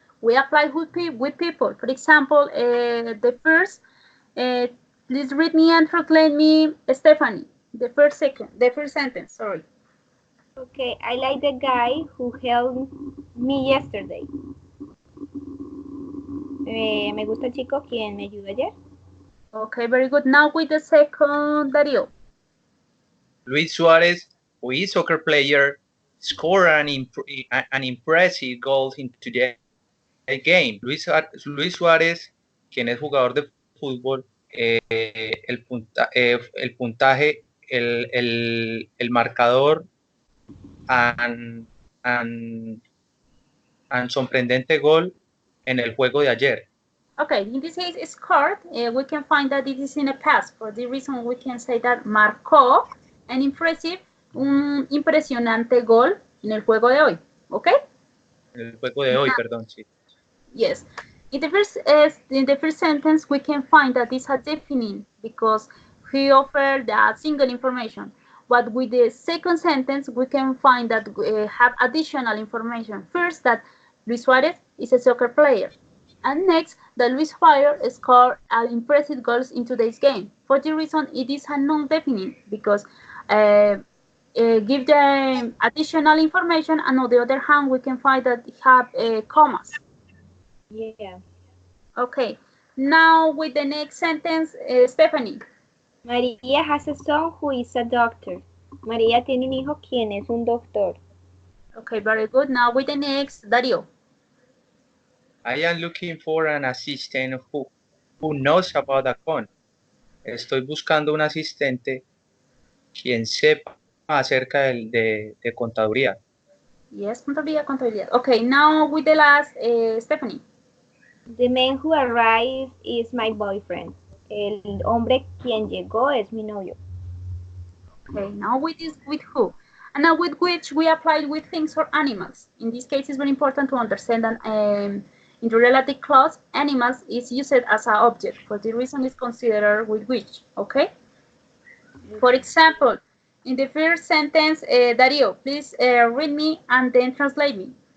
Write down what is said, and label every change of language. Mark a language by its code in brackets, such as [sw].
[en] We apply with people. For example, the first, please read me and translate me, Stephanie. The first sentence, sorry. Okay, I like the guy who helped me yesterday. [es] Me gusta el chico quien me ayudó ayer. [en] Okay, very good. Now with the second, Dario. Luis Suarez, who is soccer player, scored an impressive goal in today's game. [es] Luis Suárez, quien es jugador de fútbol, el puntaje, el marcador and and sorprendente gol en el juego de ayer. [en] Okay, in this case, scored, we can find that it is in a past. For this reason, we can say that marcó an impressive, [es] un impresionante gol en el juego de hoy. [en] Okay? [es] En el juego de hoy, perdón, sí. [en] Yes. In the first sentence, we can find that it's a definite because he offered a single information. But with the second sentence, we can find that have additional information. First, that Luis Suarez is a soccer player. And next, that Luis Suarez scored an impressive goals in today's game. For the reason, it is a non-definite because give them additional information, and on the other hand, we can find that it have commas. Yeah. Okay, now with the next sentence, Stephanie. María has a son who is a doctor. [es] María tiene un hijo quien es un doctor. [en] Okay, very good. Now with the next, Dario. I am looking for an assistant who knows about account. [es] Estoy buscando un asistente quien sepa acerca de contaduría. [en] Yes, contabilidad. Okay, now with the last, Stephanie. The man who arrived is my boyfriend. [es] El hombre quien llegó es mi novio. [en] Okay, now with this, with who? And now with which we apply with things or animals. In this case, it's very important to understand that in the relative clause, animals is used as an object. For the reason it's considered with which, okay? For example, in the first sentence, Dario, please read me and then translate me.